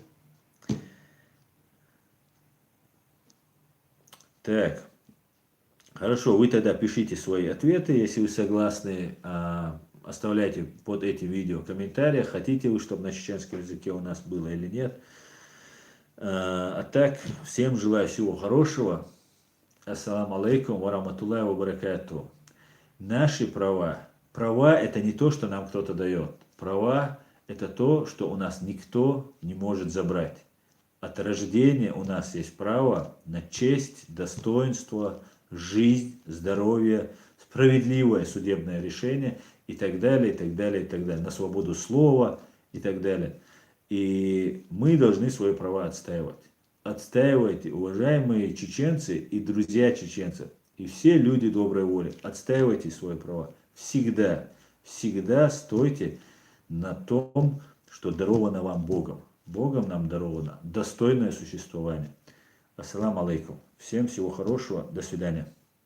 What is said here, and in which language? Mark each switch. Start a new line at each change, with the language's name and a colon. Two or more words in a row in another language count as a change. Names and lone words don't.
Russian: Так, хорошо, вы тогда пишите свои ответы, если вы согласны, оставляйте под этим видео комментарии, хотите вы, чтобы на чеченском языке у нас было или нет. А так, всем желаю всего хорошего.
Arabic: السلام عليكم ورحمة الله وبركاته.
Russian: Наши права. Права это не то, что нам кто-то дает. Права это то, что у нас никто не может забрать. От рождения у нас есть право на честь, достоинство, жизнь, здоровье, справедливое судебное решение и так далее, и так далее, и так далее. На свободу слова и так далее. И мы должны свои права отстаивать. Отстаивайте, уважаемые чеченцы и друзья чеченцев, и все люди доброй воли, отстаивайте свои права. Всегда, всегда стойте на том, что даровано вам Богом. Богом нам даровано достойное существование.
Arabic: السلام عليكم.
Russian: Всем всего хорошего. До свидания.